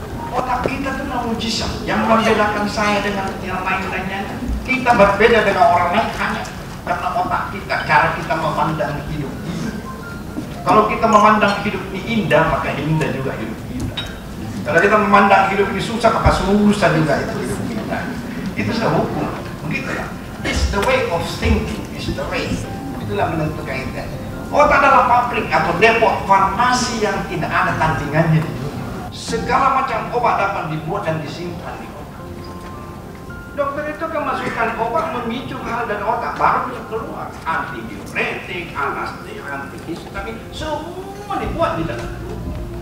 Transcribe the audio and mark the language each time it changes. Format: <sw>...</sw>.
<id>Otak kita itu mujizat. Yang membedakan saya dengan yang lain-lainnya, kita berbeda dengan orang lain hanya karena otak kita, cara kita memandang hidup ini. Kalau kita memandang hidup ini indah, maka indah juga hidup kita. Kalau kita memandang hidup ini susah, maka susah juga itu hidup kita. Itu sudah hukum, begitu ya.</id> <en>It's the way of thinking, it's the way.</en> <id>Itulah menentukan itu. Otak adalah pabrik atau depot farmasi yang tidak ada tandingannya di dunia. Segala macam obat dapat dibuat dan disimpan di otak. Dokter itu akan masukkan obat memicu hal dari otak, baru bisa keluar. Antidiuretik, anestetik, antihistamin, semua dibuat di dalam tubuh.</id>